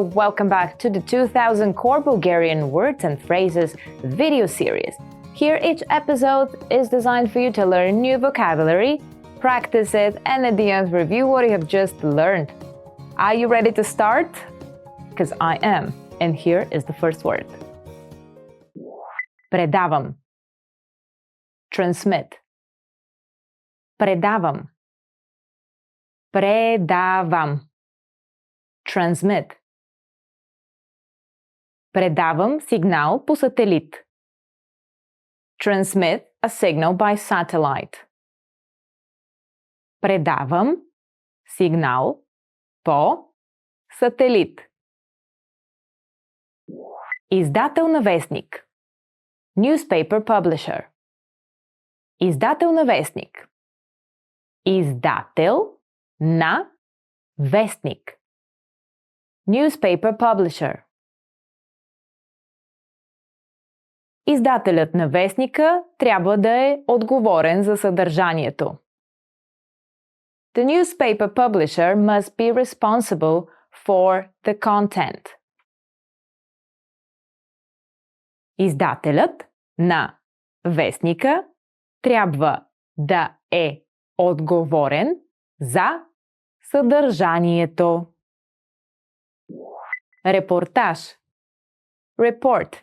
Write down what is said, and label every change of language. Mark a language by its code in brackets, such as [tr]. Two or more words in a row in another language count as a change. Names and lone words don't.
[en] Welcome back to the 2000 Core Bulgarian Words and Phrases video series. Here each episode is designed for you to learn new vocabulary, practice it, and at the end review what you have just learned. Are you ready to start? Because I am. And here is the first word. [bg] Предавам. Transmit. Предавам. Предавам. [en] Transmit. [bg] Предавам сигнал по сателит. [en] Transmit a signal by satellite. [bg] Предавам сигнал по сателит. Издател на вестник. [en] Newspaper publisher. [bg] Издател на вестник. Издател на вестник. [en] Newspaper publisher. [bg] Издателят на вестника трябва да е отговорен за съдържанието. [en] The newspaper publisher must be responsible for the content. [bg] Издателят на вестника трябва да е отговорен за съдържанието. Репортаж. Report.